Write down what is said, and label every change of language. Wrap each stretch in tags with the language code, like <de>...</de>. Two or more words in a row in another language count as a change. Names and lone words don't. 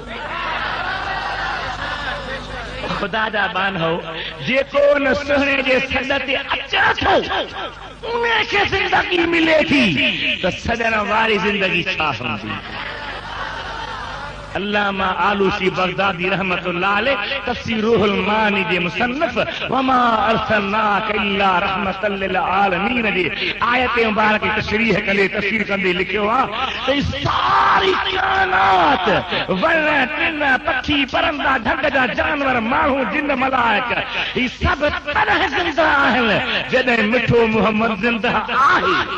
<sd>खुदा जा बान हो, जेको न सुहिणे जे सॾ ते अचे थो उनखे ज़िंदगी मिले थी, त सॾण वारी ज़िंदगी छा हूंदी? अल्लामा आलूसी बगदादी</sd> <ar>رحمة الله عليه</ar> <sd>तफसीर रूहुल मानी जे मुसन्नफ</sd> <ar>وما أرسلناك إلا رحمة للعالمين</ar> <sd>जे आयत मुबारक तशरीह कंदे तफसीर कंदे लिखियो आहे त सारी कायनात वण टिण पखी परंदा ढंग जा जानवर माण्हू जिन मलाइक ही सभु तॾहिं ज़िंदा आहिनि जॾहिं मिठो मुहम्मद ज़िंदा आहे।</sd>